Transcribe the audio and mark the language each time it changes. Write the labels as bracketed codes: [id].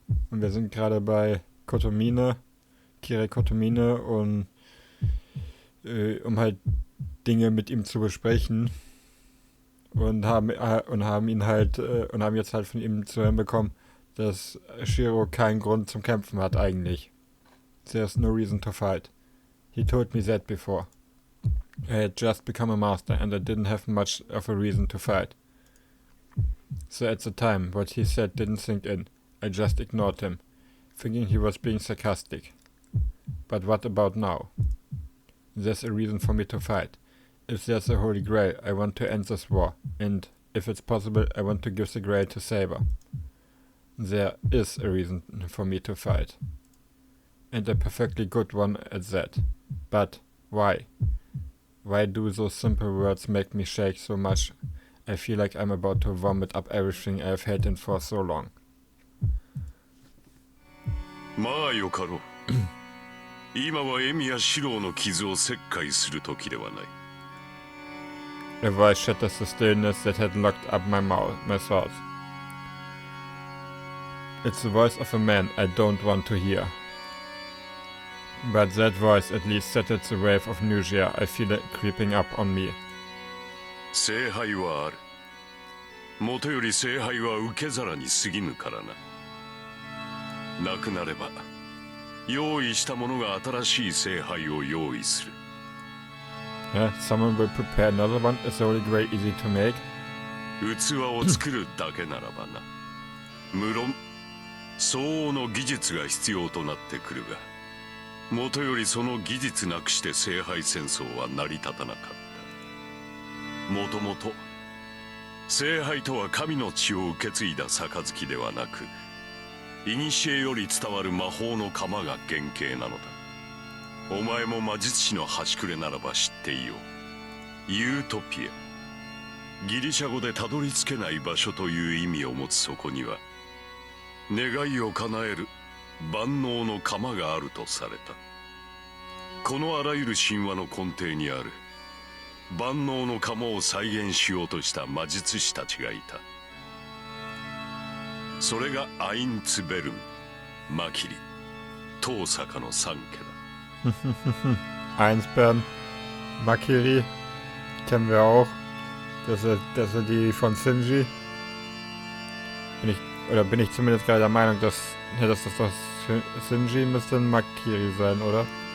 [de] Und wir sind gerade bei Kire Kotomine, und um halt Dinge mit ihm zu besprechen, und haben jetzt halt von ihm zu hören bekommen, dass Shiro keinen Grund zum Kämpfen hat eigentlich. [en] There's no reason to fight. He told me that before. I had just become a master and I didn't have much of a reason to fight. So at the time, what he said didn't sink in. I just ignored him, thinking he was being sarcastic. But what about now? There's a reason for me to fight. If there's a Holy Grail, I want to end this war, and if it's possible, I want to give the Grail to Saber. There is a reason for me to fight. And a perfectly good one at that. But why? Why do those simple words make me shake so much? I feel like I'm about to vomit up everything I've hated for so long. [ja] まあよかろう。今はエミやシローの傷を切開する時ではない。 [en] A voice shatters the stillness that had locked up my thoughts. It's the voice of a man I don't want to hear. But that voice at least settled the wave of nausea I feel it creeping up on me. [ja] 聖杯はある。もとより聖杯は受け皿に過ぎぬからな。なくなれば、用意した者が新しい聖杯を用意する。 [en] Someone will prepare another one. Is the Holy Grail easy to make? [ja] 器を作るだけならばな。無論、相応の技術が必要となってくるが、もとよりその技術なくして聖杯戦争は成り立たなかった。もともと、聖杯とは神の血を受け継いだ杯ではなく、古より伝わる魔法の鎌が原型なのだ。お前も魔術師の端くれならば知っていよう。ユートピア。ギリシャ語でたどり着けない場所という意味を持つそこには、願いを叶える万能の鎌があるとされた。このあらゆる神話の根底にある万能の鎌を再現しようとした魔術師たちがいた。それがアインツベルン、マキリ、遠坂の三家だ。 [de] Einsperren, Makiri, kennen wir auch. Das ist die von Shinji. Bin ich zumindest gerade der Meinung, dass das Shinji müsste ein Makiri sein, oder?